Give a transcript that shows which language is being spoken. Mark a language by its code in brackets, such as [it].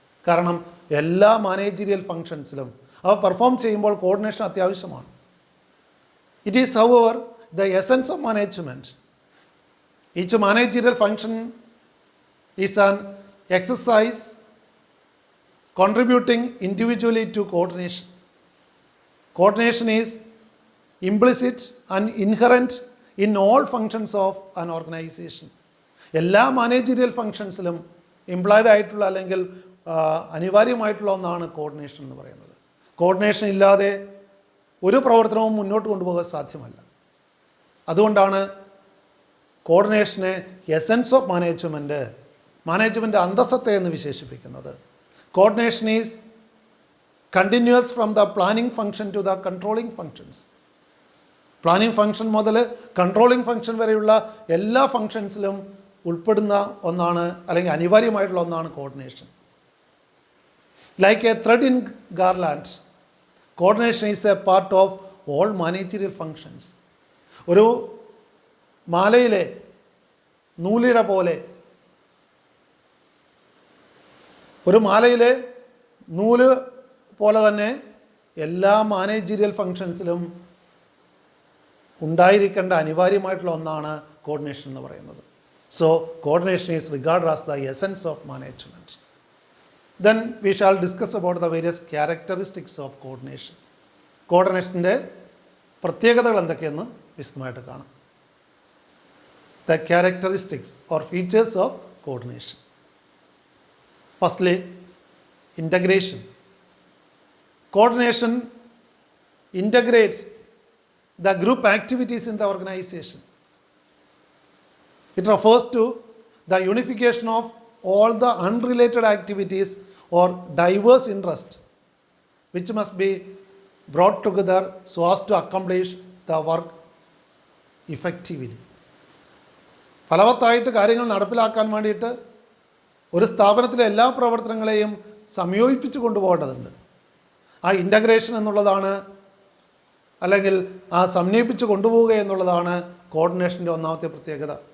[ml] കാരണം എല്ലാ മാനേജീരിയൽ ഫങ്ഷൻസിലും അവ പെർഫോം ചെയ്യുമ്പോൾ കോർഡിനേഷൻ അത്യാവശ്യമാണ്. [en] It is however the essence of management. Each managerial function is an exercise contributing individually to coordination. Coordination is implicit and inherent in all functions of an organization. [ml] എല്ലാ managerial ഫങ്ഷൻസിലും ഇംപ്ലോയ്ഡ് ആയിട്ടുള്ള അല്ലെങ്കിൽ അനിവാര്യമായിട്ടുള്ള ഒന്നാണ് coordination എന്ന് പറയുന്നത്. Coordination ഇല്ലാതെ ഒരു പ്രവർത്തനവും മുന്നോട്ട് കൊണ്ടുപോകാൻ സാധ്യമല്ല. അതുകൊണ്ടാണ് കോർഡിനേഷനെ എസൻസ് ഓഫ് മാനേജ്മെൻറ്റ് അന്തസ്സത്തെ എന്ന് വിശേഷിപ്പിക്കുന്നത്. [en] Coordination is continuous from the planning function to the controlling functions. [ml] Planning function മുതൽ കൺട്രോളിംഗ് ഫങ്ഷൻ വരെയുള്ള എല്ലാ ഫങ്ഷൻസിലും ഉൾപ്പെടുന്ന ഒന്നാണ് അല്ലെങ്കിൽ അനിവാര്യമായിട്ടുള്ള ഒന്നാണ് coordination. [en] Like a thread in garland, coordination is a part of all managerial functions. [ml] ഒരു മാലയിലെ നൂലിഴ പോലെ, ഒരു മാലയിലെ നൂല് പോലെ തന്നെ എല്ലാ മാനേജീരിയൽ ഫങ്ഷൻസിലും ഉണ്ടായിരിക്കേണ്ട അനിവാര്യമായിട്ടുള്ള ഒന്നാണ് കോർഡിനേഷൻ എന്ന് പറയുന്നത്. [en] So coordination is regard as the essence of management. Then we shall discuss about the various characteristics of coordination. [ml] കോർഡിനേഷൻ്റെ പ്രത്യേകതകൾ എന്തൊക്കെയെന്ന് വിശദമായിട്ട് കാണാം. [en] The characteristics or features of coordination. Firstly, integration. Coordination integrates the group activities in the organization. It refers to the unification of all the unrelated activities or diverse interests which must be brought together so as to accomplish the work effectively. [ml] ഫലവത്തായിട്ട് കാര്യങ്ങൾ നടപ്പിലാക്കാൻ വേണ്ടിയിട്ട് ഒരു സ്ഥാപനത്തിലെ എല്ലാ പ്രവർത്തനങ്ങളെയും സംയോജിപ്പിച്ച് കൊണ്ടുപോകേണ്ടതുണ്ട്. ആ integration എന്നുള്ളതാണ്, അല്ലെങ്കിൽ ആ സമന്വയിപ്പിച്ച് കൊണ്ടുപോവുക എന്നുള്ളതാണ് കോർഡിനേഷൻ്റെ ഒന്നാമത്തെ പ്രത്യേകത.